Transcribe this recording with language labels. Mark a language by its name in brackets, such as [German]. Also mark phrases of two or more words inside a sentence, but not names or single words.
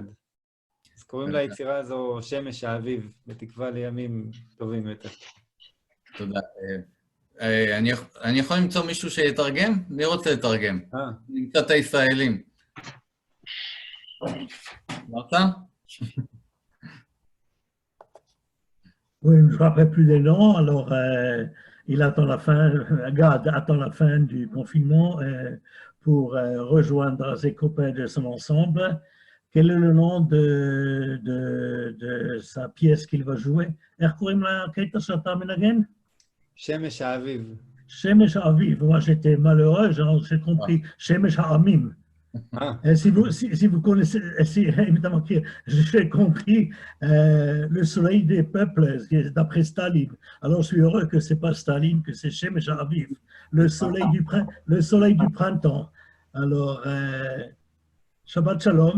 [Hebrew] אז קוראים ליצירה הזו שמש האביב, בתקווה לימים טובים יותר. תודה. אני יכול למצוא מישהו שיתרגם? מי רוצה לתרגם? נמצא את הישראלים. אמרת? [French] Oui, je ne me rappelle plus des noms. Alors, il attend la fin, Gad attend la fin du confinement pour rejoindre ses copains de son ensemble. Quel est le nom de sa pièce qu'il va jouer? [Hebrew] איך קוראים לקטע שאתה מנגן? שמש האביב. שמש האביב. [French] Moi, j'étais malheureux, j'ai compris [Hebrew] שמש העמים. [French] Si vous connaissez, évidemment, j'ai compris le soleil des peuples, d'après Staline. Alors, je suis heureux que ce n'est pas Staline, que c'est Shemesh Aviv, le soleil du printemps. [Hebrew] Alors, שבת שלום.